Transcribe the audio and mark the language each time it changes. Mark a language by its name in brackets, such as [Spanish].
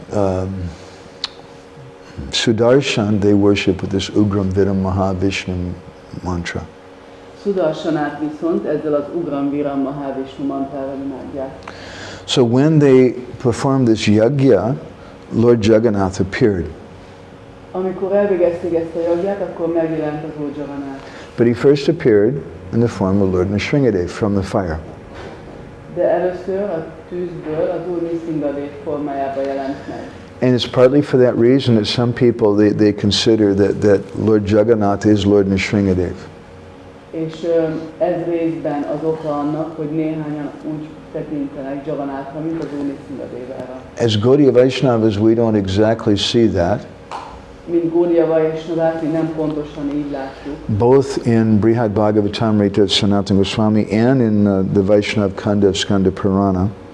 [English] But Sudarshan, they worship with this Ugram Vidam Mahavishnu mantra. [Hungarian] Sudarshanát viszont ezzel az Ugram Viram Mahavishnu mantrával imádják. [English] So when they performed this yajna, Lord Jagannath appeared. [Hungarian] Amikor elvégezték ezt a jagját, akkor megjelent az Úr Jagannath. [English] But he first appeared in the form of Lord Nrsimhadev from the fire. [Hungarian] De először a tűzből az Úr Nrsimhadev formájában jelent meg. [English] And it's partly for that reason that some people, they consider that Lord Jagannath is Lord Nrsimhadev. [Hungarian] És ez részben az oka annak, hogy néhányan úgy tekintenek Jagannathra, mint az Úr Nrsimhadevára. [English] As Gaudiya Vaishnavas, we don't exactly see that. [Hungarian] Mint Gaudiya Vaishnavák, mi nem pontosan így látjuk. [English] Both in Brihad Bhagavatamrita of Sanatana Goswami and in the Vaishnav Kanda of Skanda Purana.